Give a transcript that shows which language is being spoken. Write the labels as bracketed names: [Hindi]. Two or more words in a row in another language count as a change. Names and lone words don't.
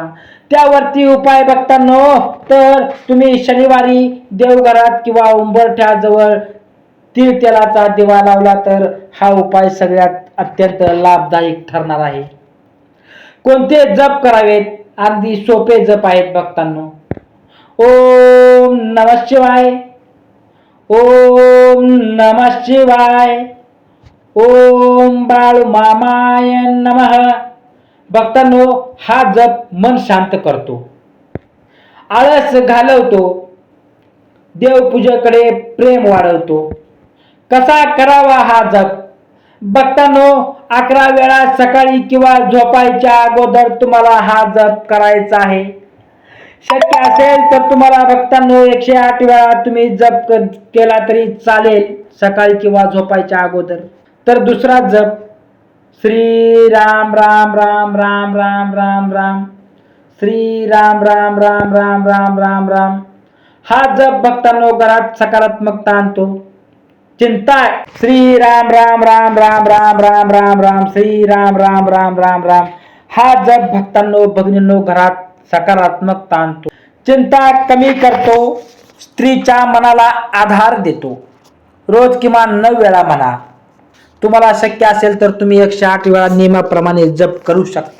[Marathi] त्यावरती उपाय भक्तांनो, तर तुम्ही शनिवारी देवघरात किंवा उंबरठ्याजवळ तीळ तेलाचा दिवा लावला तर हा उपाय सगळ्यात अत्यंत लाभदायक ठरणार आहे. कोणते जप करावेत? अगदी सोपे जप आहेत भक्तांनो. [Sanskrit] ओम नमः शिवाय, ओम नमः शिवाय, ओम बाळूमामाय नमः. [Marathi] भक्तांनो, हा जप मन शांत करतो, आळस घालवतो, देवपूजेकडे प्रेम वाढवतो. कसा करावा हा जप? भक्तांनो, 11 वेळा सकाळी किंवा झोपायच्या अगोदर तुम्हाला हा जप करायचा आहे. शक्य असेल तर तुम्हाला भक्तांनो 108 वेळा तुम्ही जप केला तरी चालेल, सकाळी किंवा झोपायच्या अगोदर. तर दुसरा जप, श्री राम राम राम राम राम राम राम, श्री राम राम राम राम राम राम राम. हा जप भक्तांनो घरात सकारात्मकता आणतो. चिंता श्री राम राम राम राम राम राम राम राम श्री राम राम राम राम राम हा जप भक्तांनो भगिनींनो घरात सकारात्मकता आणतो, चिंता कमी करतो, स्त्रीच्या मनाला आधार देतो. रोज किमान 9 वेळा म्हणा. तुम्हाला शक्य असेल तर तुम्ही 108 वेळा नियमाप्रमाणे जप करू शकता.